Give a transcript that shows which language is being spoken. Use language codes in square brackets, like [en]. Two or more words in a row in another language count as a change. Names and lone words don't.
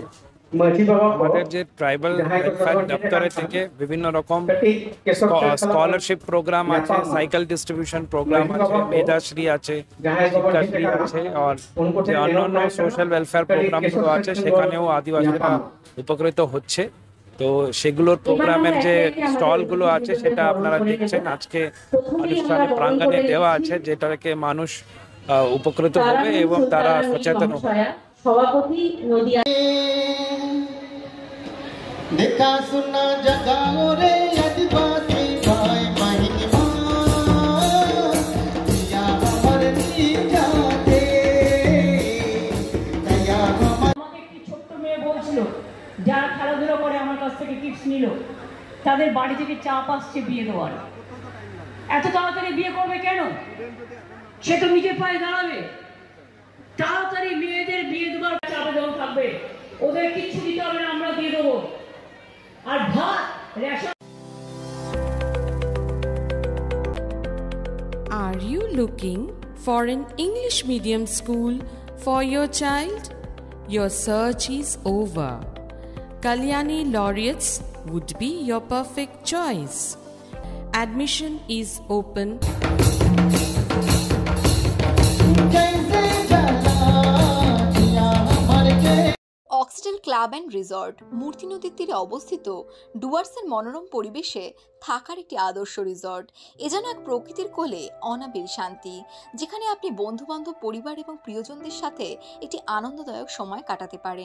[bn] আমাদের যে [en] tribal welfare [bn] দপ্তরে থেকে বিভিন্ন রকম [en] scholarship program [bn] আছে, [en] cycle distribution program [bn] আছে, মেধাশ্রী আছে, শিক্ষাশ্রী আছে, আর যে অন্যান্য [en] social welfare [bn] প্রোগ্রামগুলো আছে সেখানেও আদিবাসীরা উপকৃত হচ্ছে। তো সেগুলোর প্রোগ্রামের যে স্টলগুলো আছে সেটা আপনারা দেখছেন আজকে অনুষ্ঠানের প্রাঙ্গণে দেওয়া আছে, যেটাকে মানুষ উপকৃত হবে এবং তারা সচেতন হবে। সভাপতি নদিয়া [sck] देखा सुना जगाओ रे आदिवासी भाई महिमा या हमर नी जाते या हमर। [bn] আমাকে একটি ছোট্ট মেয়ে বলছিল যারা খেলাধুলা করে আমার কাছ থেকে টিপস নিল, তাদের বাড়ি থেকে চাপ আসছে বিয়ে দেওয়ার। এত তাড়াতাড়ি বিয়ে করবে কেন? সে তো নিজের পায়ে দাঁড়াবে। তাড়াতাড়ি মেয়েদের বিয়ে দেওয়ার চাপে যখন থাকবে, ওদের কিচ্ছু দিতে হবে না, আমরা দিয়ে দেবো। আর ভাত রেশন। [en] Are you looking for an English medium school for your child? Your search is over. Kalyani Laureates would be your perfect choice. Admission is open. [bn] অক্সিডেল ক্লাব অ্যান্ড রিসর্ট মূর্তি নদীর তীরে অবস্থিত ডুয়ার্সের মনোরম পরিবেশে থাকার একটি আদর্শ রিসর্ট। এ যেন এক প্রকৃতির কোলে অনাবিল শান্তি, যেখানে আপনি বন্ধুবান্ধব, পরিবার এবং প্রিয়জনদের সাথে একটি আনন্দদায়ক সময় কাটাতে পারেন।